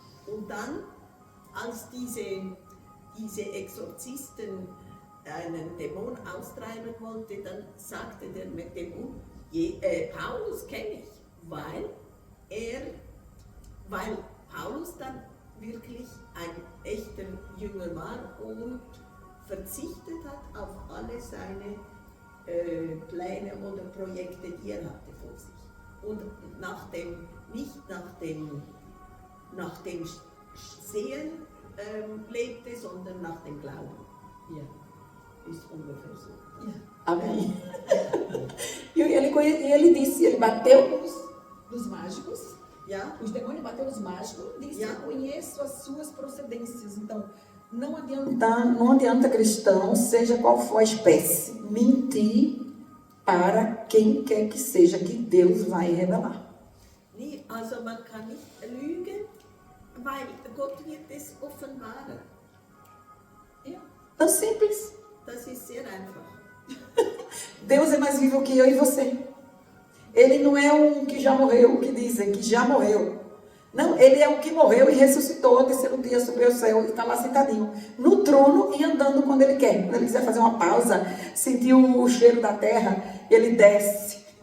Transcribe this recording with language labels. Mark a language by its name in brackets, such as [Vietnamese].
[German] Und dann, als diese Exorzisten einen Dämon austreiben wollte, dann sagte der Dämon, Paulus kenne ich, weil Paulus dann wirklich ein echter Jünger war und verzichtet hat auf alle seine Pläne oder Projekte, die er hatte vor sich. Und nicht nach dem Sehen lebte, sondern nach dem Glauben. Ja. Ist ungefähr so. Ja. Amém. [Portuguese] E ele disse, ele bateu nos mágicos. [German] Ja? [Portuguese] Os demônios bateram nos mágicos, disse, eu conheço as suas procedências. Então, não adianta cristão, seja qual for a espécie, mentir para quem quer que seja, que Deus vai revelar. [German] Nee, also man kann nicht lügen, weil Gott wird es offenbaren. [Portuguese] Ja. Tão simples. [German] Das ist sehr einfach. [Portuguese] Deus é mais vivo que eu e você. Ele não é um que já morreu, que dizem que já morreu. Não, ele é o que morreu e ressuscitou ao terceiro dia, subiu ao céu e está lá sentadinho no trono e andando quando ele quer. Quando ele quiser fazer uma pausa, sentir o cheiro da terra, ele desce.